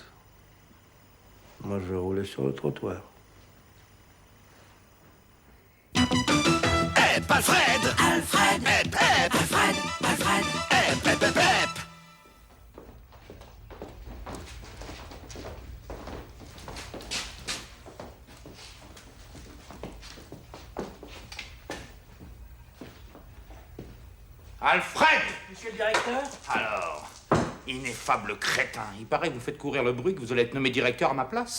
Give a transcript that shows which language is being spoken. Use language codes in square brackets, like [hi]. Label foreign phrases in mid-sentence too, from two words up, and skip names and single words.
[fr] Moi, je roulais sur le trottoir. Hep, Alfred! Alfred! Hep, hep! Alfred! Alfred! Hep, hep, hep, hep! Alfred! Monsieur le directeur? Alors, ineffable crétin, il paraît que vous faites courir le bruit que vous allez être nommé directeur à ma place.